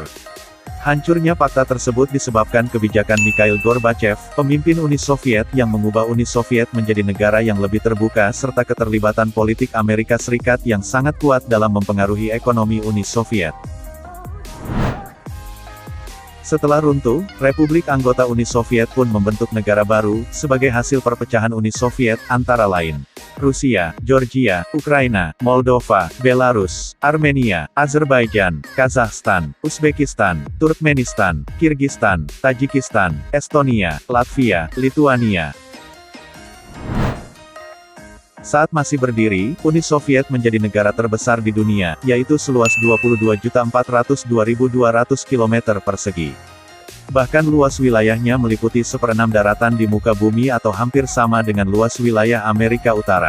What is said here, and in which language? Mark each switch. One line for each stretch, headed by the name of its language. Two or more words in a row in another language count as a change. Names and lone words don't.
Indonesian: Hancurnya fakta tersebut disebabkan kebijakan Mikhail Gorbachev, pemimpin Uni Soviet yang mengubah Uni Soviet menjadi negara yang lebih terbuka serta keterlibatan politik Amerika Serikat yang sangat kuat dalam mempengaruhi ekonomi Uni Soviet. Setelah runtuh, republik anggota Uni Soviet pun membentuk negara baru, sebagai hasil perpecahan Uni Soviet, antara lain Rusia, Georgia, Ukraina, Moldova, Belarus, Armenia, Azerbaijan, Kazakhstan, Uzbekistan, Turkmenistan, Kirgistan, Tajikistan, Estonia, Latvia, Lituania. Saat masih berdiri, Uni Soviet menjadi negara terbesar di dunia, yaitu seluas 22.402.200 km persegi. Bahkan luas wilayahnya meliputi 1/6 daratan di muka bumi atau hampir sama dengan luas wilayah Amerika Utara.